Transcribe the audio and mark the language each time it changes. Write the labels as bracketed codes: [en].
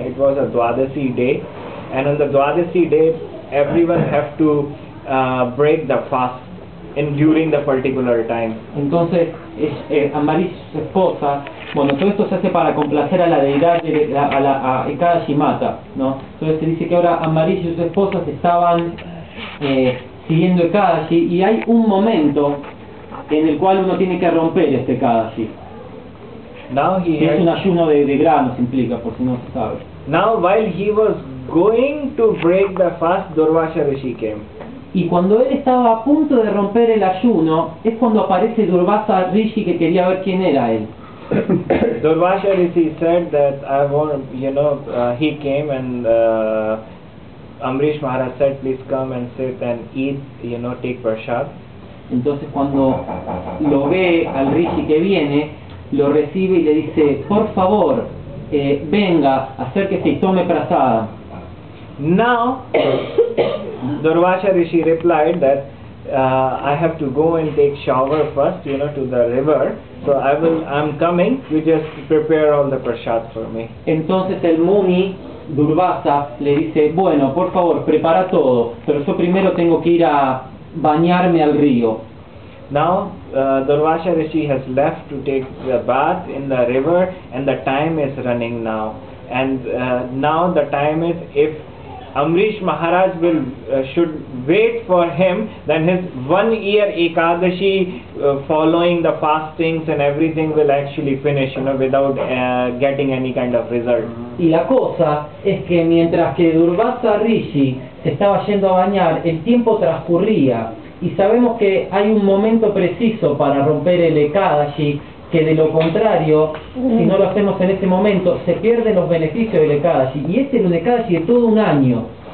[en] It was a Dwadasi day, and on the Dwadasi day, everyone have to break the fast during the particular time. [es] Entonces, Ambarish, su esposa, todo esto se hace para complacer a la deidad, a Ekadashi Mata, ¿no? Entonces se dice que ahora Ambarish y sus esposas estaban siguiendo Ekadashi, y hay un momento en el cual uno tiene que romper este Ekadashi. Que es un ayuno de granos, implica, por si no se sabe. [en] Now, while he was going to break the fast, Durvasa Rishi came. [es] Y cuando él estaba a punto de romper el ayuno, es cuando aparece Durvasa Rishi, que quería ver quién era él. [en] Durvasa Rishi said that I want, he came and Amrish Maharaj said, please come and sit and eat, take prasad. [es] Entonces cuando lo ve al Rishi que viene, lo recibe y le dice, por favor, venga, acérquese y tome prasada. [en] Now, Durvasa Rishi replied that I have to go and take shower first, you know, to the river. So I'm coming. You just prepare all the prasad for me. [es] Entonces el Muni Durvasa le dice, bueno, por favor, prepara todo, pero yo primero tengo que ir a bañarme al río. [en] Now Durvasa Rishi has left to take the bath in the river, and the time is running now. And now the time is, if Amrish Maharaj should wait for him, then his 1 year Ekadashi following the fastings and everything will actually finish, you know, without getting any kind of result. [es] Y la cosa es que mientras que Durvasa Rishi se estaba yendo a bañar, el tiempo transcurría, y sabemos que hay un momento preciso para romper el Ekadashi, que de lo contrario, si no lo hacemos en ese momento, se pierden los beneficios del Ekadashi, y este es un Ekadashi de todo un año.